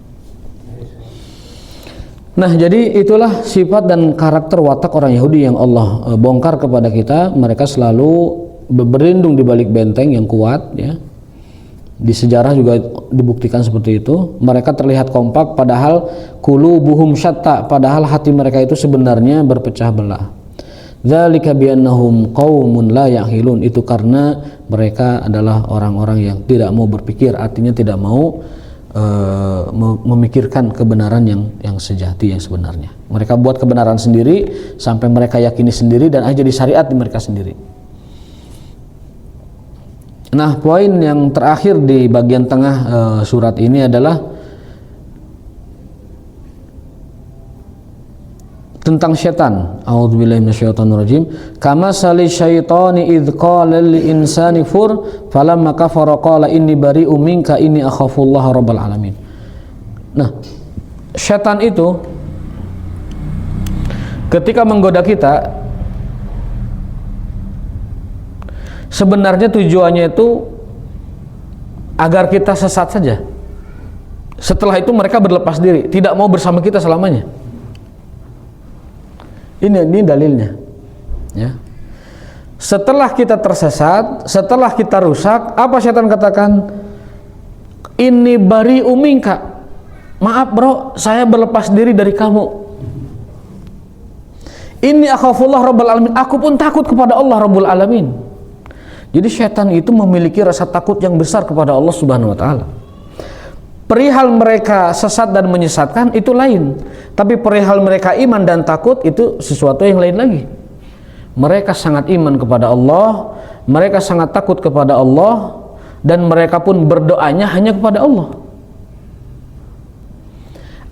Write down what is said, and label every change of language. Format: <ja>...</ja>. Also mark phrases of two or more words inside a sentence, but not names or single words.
<id>Nah, jadi itulah sifat dan karakter watak orang Yahudi yang Allah bongkar kepada kita. Mereka selalu berlindung di balik benteng yang kuat, ya. Di sejarah juga dibuktikan seperti itu. Mereka terlihat kompak padahal</id> <ar>قلوبهم شتى,</ar> <id>padahal hati mereka itu sebenarnya berpecah belah.</id> <ar>ذلك بأنهم قوم لا يعقلون,</ar> <id>itu karena mereka adalah orang-orang yang tidak mau berpikir, artinya tidak mau memikirkan kebenaran yang sejati, yang sebenarnya. Mereka buat kebenaran sendiri sampai mereka yakini sendiri dan jadi syariat di mereka sendiri. Nah, poin yang terakhir di bagian tengah surat ini adalah tentang setan.</id> <ar>أعوذ بالله من الشيطان الرجيم. كمثل الشيطان إذ قال للإنسان اكفر فلما كفر قال إني بريء منك إني أخاف الله رب العالمين.</ar> <id>Nah, setan itu ketika menggoda kita sebenarnya tujuannya itu agar kita sesat saja. Setelah itu mereka berlepas diri, tidak mau bersama kita selamanya. Ini dalilnya, ya. Setelah kita tersesat, setelah kita rusak, apa setan katakan?</id> <ar>إني بريء منك.</ar> <id>Maaf bro, saya berlepas diri dari kamu.</id> <ar>إني أخاف الله رب العالمين.</ar> <id>Aku pun takut kepada Allah</id> <ar>رب العالمين.</ar> <id>Jadi setan itu memiliki rasa takut yang besar kepada Allah</id> <ar>سبحانه وتعالى.</ar> <id>Perihal mereka sesat dan menyesatkan itu lain, tapi perihal mereka iman dan takut itu sesuatu yang lain lagi. Mereka sangat iman kepada Allah, mereka sangat takut kepada Allah, dan mereka pun berdoanya hanya kepada Allah.</id>